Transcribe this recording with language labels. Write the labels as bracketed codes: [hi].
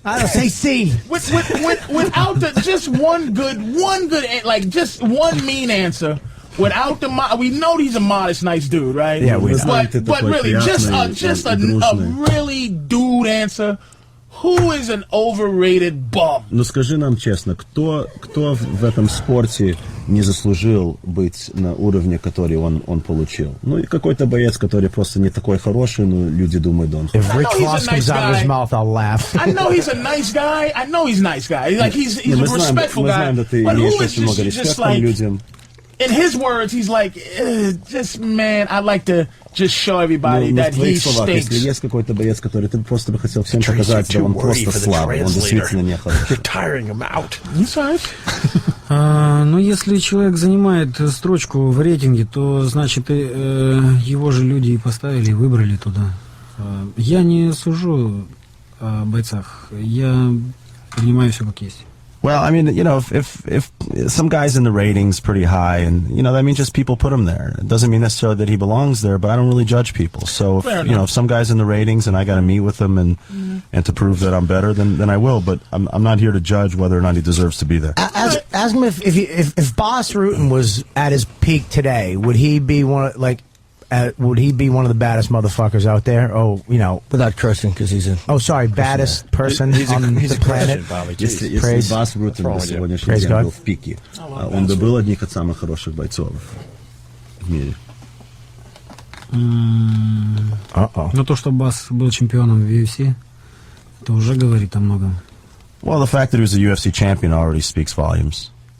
[en] I don't say seed. Without just one good, like just one mean answer. Without the, we know he's a modest, nice dude, right? Yeah, we know. But really, just a really dude answer. Who is an overrated bum? [ru] Ну скажи нам честно, кто в этом спорте не заслужил быть на уровне, который он получил? Ну и какой-то боец, который просто не такой хороший, но люди думают, он. [en] If Rick Ross comes out of his mouth, I'll laugh. I know he's a nice guy. I know he's a nice guy. Like he's a respectful guy. But who is just like? In his words, he's like, just man, I'd like to just show everybody that he stinks. [ru] Если есть какой-то боец, который ты просто бы хотел всем показать, да он просто слабый, он действительно не хороший. [en] You're tiring him out. [ru] Ну, если человек занимает строчку в рейтинге, то, значит, его же люди и поставили, и выбрали туда. Я не сужу о бойцах. Я принимаю все как есть. [en] Well, I mean, you know, if some guy's in the ratings pretty high, and you know, that means just people put him there. It doesn't mean necessarily that he belongs there, but I don't really judge people. So, if some guy's in the ratings and I got to meet with him and to prove that I'm better, then I will. But I'm not here to judge whether or not he deserves to be there. Ask him if Boss Rutan was at his peak today, would he be one of the baddest motherfuckers out there? Oh, you know, without cursing, because he's a baddest person on the planet. [ru] Если Бас Рутен сегодняшний день был в пике, он бы был одним из самых хороших бойцов в мире. Но то, что Бас был чемпионом в UFC, это уже говорит о многом. [en] Well, the fact that he was a UFC champion already speaks volumes.